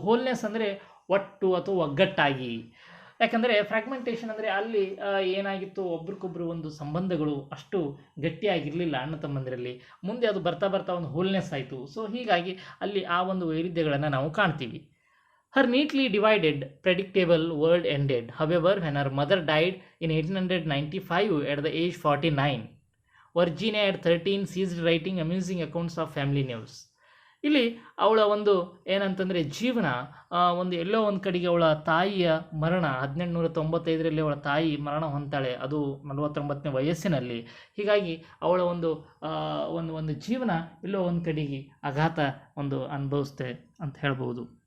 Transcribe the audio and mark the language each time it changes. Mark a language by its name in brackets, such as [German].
[Kannada] Wholeness ಅಂದರೆ ಒಟ್ಟು ಅಥವಾ ಒಗ್ಗಟ್ಟಾಗಿ. ಯಾಕಂದರೆ ಫ್ರ್ಯಾಗ್ಮೆಂಟೇಷನ್ ಅಂದರೆ ಅಲ್ಲಿ ಏನಾಗಿತ್ತು, ಒಬ್ರಿಗೊಬ್ರು ಒಂದು ಸಂಬಂಧಗಳು ಅಷ್ಟು ಗಟ್ಟಿಯಾಗಿರಲಿಲ್ಲ ಅಣ್ಣ ತಮ್ಮಂದಿರಲ್ಲಿ. ಮುಂದೆ ಅದು ಬರ್ತಾ ಒಂದು ಹೋಲ್ನೆಸ್ ಆಯಿತು. ಸೊ ಹೀಗಾಗಿ ಅಲ್ಲಿ ಆ ಒಂದು ವೈರುಧ್ಯಗಳನ್ನು ನಾವು ಕಾಣ್ತೀವಿ. [English] Her neatly divided, predictable world ended, however, when her mother died in 1895 at the age 49. Virginia at 13 ceased writing amusing accounts of family news. [Kannada] ಇಲ್ಲಿ ಅವಳ ಒಂದು ಏನಂತಂದರೆ ಜೀವನ ಒಂದು ಎಲ್ಲೋ ಒಂದು ಕಡೆಗೆ ಅವಳ ತಾಯಿಯ ಮರಣ 1895ರಲ್ಲಿ ಅವಳ ತಾಯಿ ಮರಣ ಹೊಂತಾಳೆ, ಅದು 49ನೇ ವಯಸ್ಸಿನಲ್ಲಿ. ಹೀಗಾಗಿ ಅವಳ ಒಂದು ಜೀವನ ಎಲ್ಲೋ ಒಂದು ಕಡೆಗೆ ಆಘಾತ ಒಂದು ಅನುಭವಿಸ್ತೆ ಅಂತ ಹೇಳ್ಬೋದು.